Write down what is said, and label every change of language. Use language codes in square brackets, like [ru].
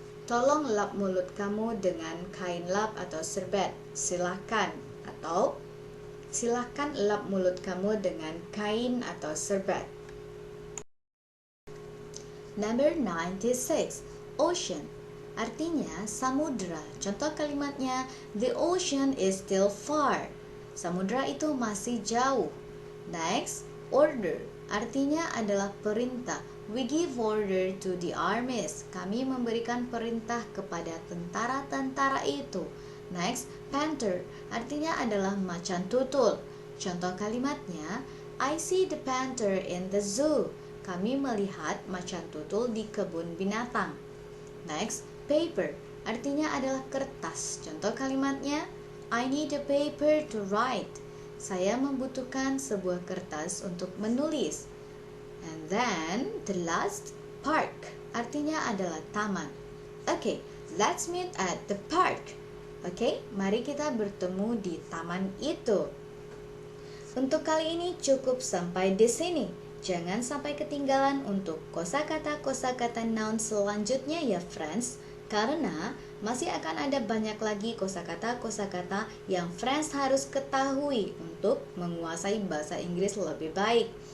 [id] Tolong lap mulut kamu dengan kain lap atau serbet, silakan. Atau silakan lap mulut kamu dengan kain atau serbet. Number 96, ocean. Artinya samudra. Contoh kalimatnya, [en] the ocean is still far. [id] Samudra itu masih jauh. Next, order. Artinya adalah perintah. [en] We give order to the armies. [id] Kami memberikan perintah kepada tentara-tentara itu. [en] Next, panther. [id] Artinya adalah macan tutul. Contoh kalimatnya, [en] I see the panther in the zoo. [id] Kami melihat macan tutul di kebun binatang. Next, paper. Artinya adalah kertas. Contoh kalimatnya, [en] I need a paper to write. [id] Saya membutuhkan sebuah kertas untuk menulis. [en] And then, the last, park. [id] Artinya adalah taman. [en] Okay, let's meet at the park. [id] Okay, mari kita bertemu di taman itu. Untuk kali ini cukup sampai di sini. Jangan sampai ketinggalan untuk kosakata-kosakata noun selanjutnya ya friends. Karena masih akan ada banyak lagi kosakata-kosakata yang friends harus ketahui untuk menguasai bahasa Inggris lebih baik.